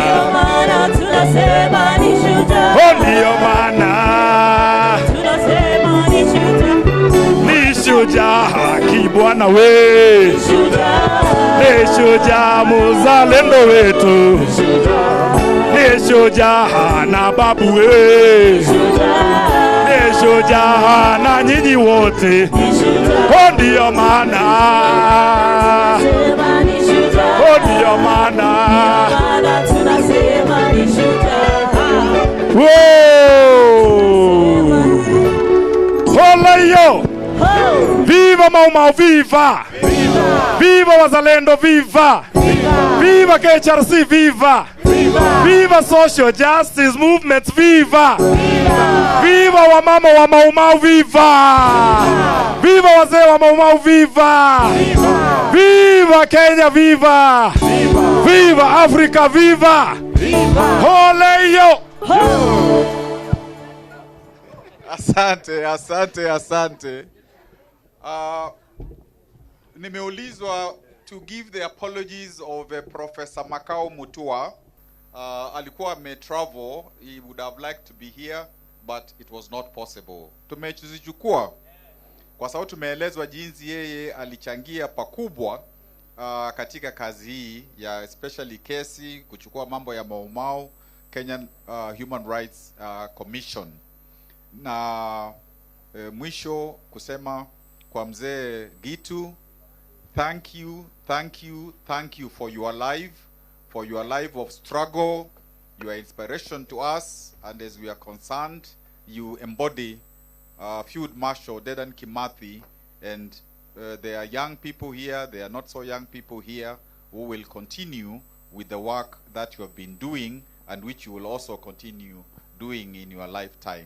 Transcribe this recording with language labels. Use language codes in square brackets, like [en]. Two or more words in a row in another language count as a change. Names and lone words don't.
[sw] ndiyo maana ni shujaa Kibwana we, ni shujaa muzalendo wetu, ni shujaa na babu we, ni shujaa na nyinyi wote. Ndiyo maana ndiyo maana Holayo, viva Mau Mau, viva viva wazalendo, viva viva KHRC, viva viva [en] social justice movements, [sw] viva viva wamama wa Mau Mau, viva viva wazee wa Mau Mau, viva viva Kenya, viva viva Africa, viva Holayo. Asante, asante, asante. Nimeulizwa [en] to give the apologies of Professor Makao Mutua. Alikuwa travel, he would have liked to be here, but it was not possible. [sw] Tumezichukua kwa sababu tumeelezwa jinsi yeye alichangia pakubwa katika kazi hii ya especially kesi kuchukua mambo ya Mau Kenyan Human Rights Commission. Na mwisho kusema kwa mzee Gitu, [en] thank you for your life of struggle. You are inspiration to us, and as we are concerned, you embody Field Marshal Dedan Kimathi, and there are young people here, there are not so young people here who will continue with the work that you have been doing and which you will also continue doing in your lifetime.